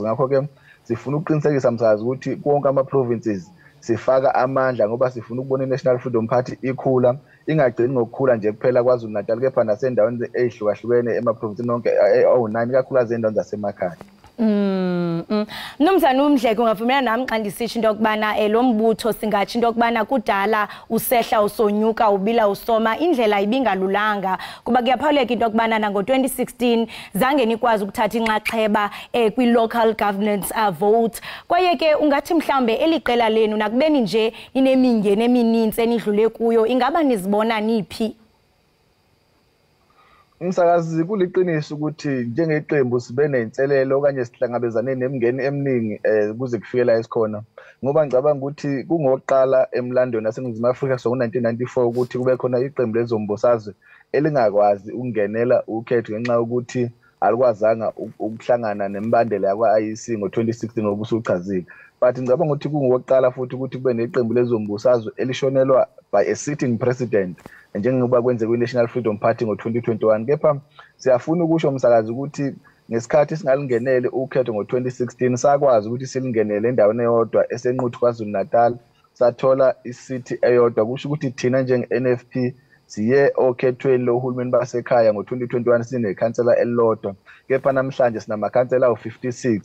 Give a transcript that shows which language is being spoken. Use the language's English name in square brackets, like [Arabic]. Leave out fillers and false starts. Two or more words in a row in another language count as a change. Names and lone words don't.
[Zulu] Ngakho-ke sifuna ukuqinisekisa msakazi ukuthi konke ama-provinces sifaka amandla ngoba sifuna ukubona i-National Freedom Party ikhula, ingagcini ngokukhula nje kuphela KwaZulu Natal kepha nasendaweni ezihlukahlukene emaprovinsini onke awu-9 ikakhulukazi endaweni zasemakhaya. [Xhosa] Mnumzane uMdleko ungavumelana nami xa ndisitsho into yokubana lo mbutho singatsho into yokubana kudala usehla usonyuka ubila usoma indlela ibingalulanga kuba kuyaphawuleka into yokubana nango-2016 zange nikwazi ukuthatha inxaxheba kwi- [English] local governance vote. [Xhosa] Kwaye ke ungathi mhlawumbe eli qela lenu nakubeni nje inemingeni eminintsi enidlule kuyo ingaba nizibona niphi? [Zulu] Umsakazi kuliqiniso ukuthi njengeqembu sibe nenselelo okanye sihlangabezane nemingeni eminingi kuze kufike la esikhona ngoba ngicabanga ukuthi kungoqala emlandweni waseNingizimu Afrika so 1994 ukuthi kube khona iqembu lezombusazwe elingakwazi ukungenela ukhetho ngenxa yokuthi alikwazanga ukuhlangana nemibandela yakwa-IEC ngo-2016 ngobusuchazile. But ngicabanga ukuthi kungoqala futhi ukuthi kube neqembu lezombusazwe elishonelwa [English] by a sitting president [Zulu] njengoba kwenzeka kwi-National Freedom Party ngo-2021. Kepha siyafuna ukusho umsakazi ukuthi ngesikhathi singalingenele ukhetho ngo-2016 sakwazi ukuthi silingenele endaweni eyodwa esenquthu KwaZulu Natal sathola isithi eyodwa. Kusho ukuthi thina njenge-NFP siye okhethweni lohulumeni basekhaya ngo-2021 sinekhansela elilodwa kepha namhlanje sinamakhansela awu-56.